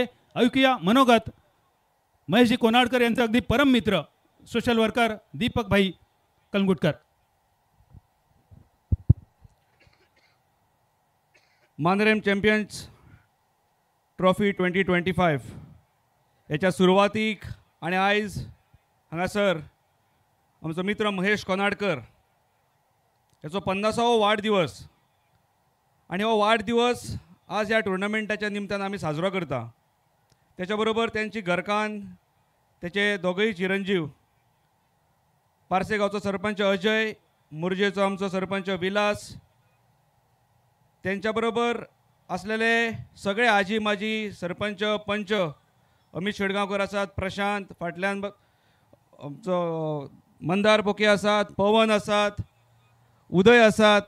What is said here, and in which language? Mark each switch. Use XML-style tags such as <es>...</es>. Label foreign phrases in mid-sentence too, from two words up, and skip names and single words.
<mr>ऐकूया मनोगत महेशजी कोनाडकर यांचे अगदी परम मित्र</mr> <en>social worker</en> <mr>दीपक भाई कलंगुटकर.</mr> <kok>मांद्रेम चॅम्पियन्स ट्रॉफी 2025 याच्या सुरवातीक आणि आयज हांगासर आमचो मित्र महेश कोनाडकर याचो 50वो वाडदिवस आणि हो वाडदिवस आज ह्या टुर्नामेंटाच्या निमतान आमी साजरो करता. त्याच्या बरोबर त्यांची घरकान त्याचे दोगूय चिरंजीव पारसे गांवचो सरपंच अजय, मुर्जेचो आमचो सरपंच विलास, त्यांच्या बरोबर असलेले सगळे आजी माजी सरपंच पंच अमित शेडगांवकर आसात, प्रशांत फाटल्यान आमचो मंदार पोके आसात, पवन आसात, उदय आसात.</kok>